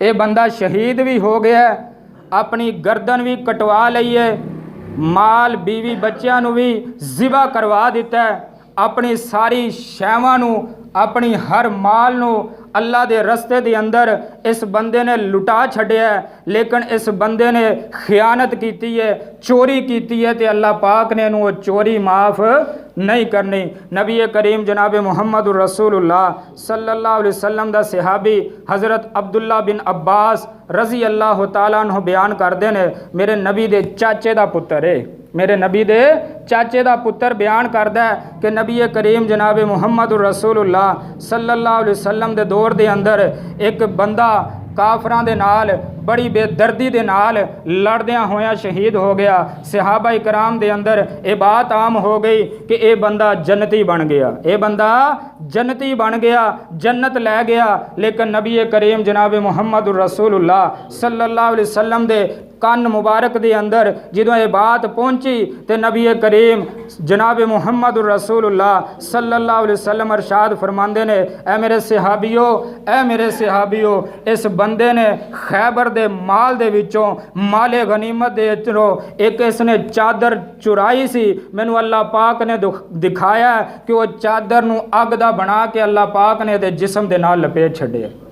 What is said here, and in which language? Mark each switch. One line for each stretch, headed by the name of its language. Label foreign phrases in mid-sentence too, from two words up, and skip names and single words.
Punjabi: یہ بندہ شہید بھی ہو گیا، اپنی گردن بھی کٹوا لی ہے، مال بیوی بچوں نوں بھی ذبح کروا دتا ہے، اپنی ساری شیواں نوں اپنی ہر مال نوں اللہ دے رستے دے اندر اس بندے نے لٹا چھڈیا ہے، لیکن اس بندے نے خیانت کی ہے، چوری کی ہے، تو اللہ پاک نے انہوں چوری معاف نہیں کرنی. نبی کریم جناب
Arabic: محمد رسول الله صلى الله عليه وسلم
Punjabi: دا صحابی حضرت عبداللہ بن عباس
Arabic: رضي الله تعالى عنه
Punjabi: بیان کرتے ہیں، میرے نبی دے چاچے دا پتر ہے، میرے نبی دے چاچے دا پتر بیان کردا ہے کہ نبی کریم جناب
Arabic: محمد رسول الله صلى الله عليه وسلم
Punjabi: دے دور دے اندر ایک بندہ کافراں دے نال بڑی بے دردی دے نال لڑدیاں ہویا شہید ہو گیا. صحابہ اکرام دے اندر یہ بات عام ہو گئی کہ یہ بندہ جنتی بن گیا، یہ بندہ جنتی بن گیا، جنت لے گیا. لیکن نبی کریم جناب
Arabic: محمد رسول الله صلى الله عليه وسلم
Punjabi: دے کن مبارک دے اندر جدوں یہ بات پہنچی تو نبی کریم جناب
Arabic: محمد رسول الله صلى الله عليه وسلم
Punjabi: ارشاد فرماتے نے، اے میرے صحابیو، اے میرے صحابیو، اس بندے نے خیبر دے مال دے وچوں مالِ غنیمت دے وچوں ایک اسنے چادر چرائی سی، مینوں اللہ پاک نے دکھایا کہ وہ چادر نوں اگ دا بنا کے اللہ پاک نے دے جسم دے نال لپیٹ چھڈیا.